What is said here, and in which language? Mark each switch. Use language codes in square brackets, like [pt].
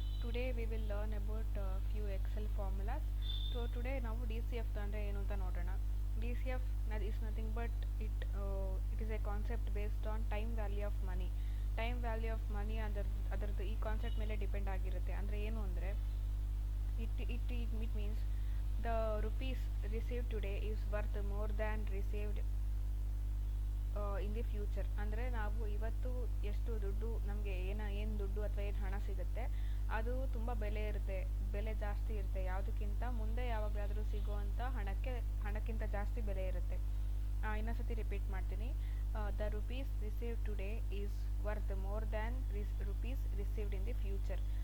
[en] Today we will learn about few Excel formulas. So today [kn] ನಾವು DCF ಅಂದ್ರೆ ಏನು ಅಂತ ನೋಡೋಣ. [en] DCF is nothing but it is a concept based on time value of money. Time value of money [kn] ಅದರದ್ದು ಈ concept ಮೇಲೆ depend ಆಗಿರುತ್ತೆ. ಅಂದರೆ ಏನು ಅಂದರೆ [en] it means the rupees received today is worth more than received in the future. [kn] ಅಂದರೆ ನಾವು ಇವತ್ತು ಎಷ್ಟು ದುಡ್ಡು ನಮಗೆ ಏನು ದುಡ್ಡು ಅಥವಾ ಏನು ಹಣ ಸಿಗುತ್ತೆ ಅದು ತುಂಬ ಬೆಲೆ ಜಾಸ್ತಿ ಇರುತ್ತೆ ಯಾವುದಕ್ಕಿಂತ ಮುಂದೆ ಯಾವಾಗಲಾದರೂ ಸಿಗುವಂಥ ಹಣಕ್ಕಿಂತ ಜಾಸ್ತಿ ಬೆಲೆ ಇರುತ್ತೆ. ಇನ್ನೊಂದ್ಸತಿ ರಿಪೀಟ್ ಮಾಡ್ತೀನಿ. [en] The rupees received today is worth more than rupees received in the future.